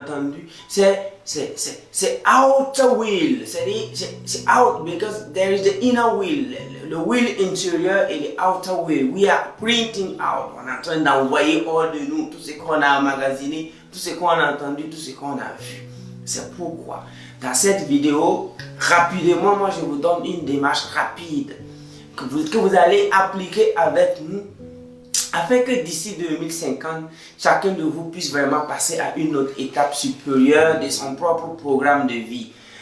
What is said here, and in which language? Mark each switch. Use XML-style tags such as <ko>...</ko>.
<fr>entendu, c'est</fr> <en>outer wheel.</en> <fr>C'est</fr> <en>out because there is the inner wheel.</en> <fr>Le wheel intérieur et le</fr> <en>outer wheel. We are printing out.</en> <fr>On est en train d'envoyer hors de nous tout ce qu'on a emmagasiné, tout ce qu'on a entendu, tout ce qu'on a vu. C'est pourquoi, dans cette vidéo, rapidement, moi je vous donne une démarche rapide que vous allez appliquer avec nous afin que d'ici 2050, chacun de vous puisse vraiment passer à une autre étape supérieure de son propre programme de vie.</fr>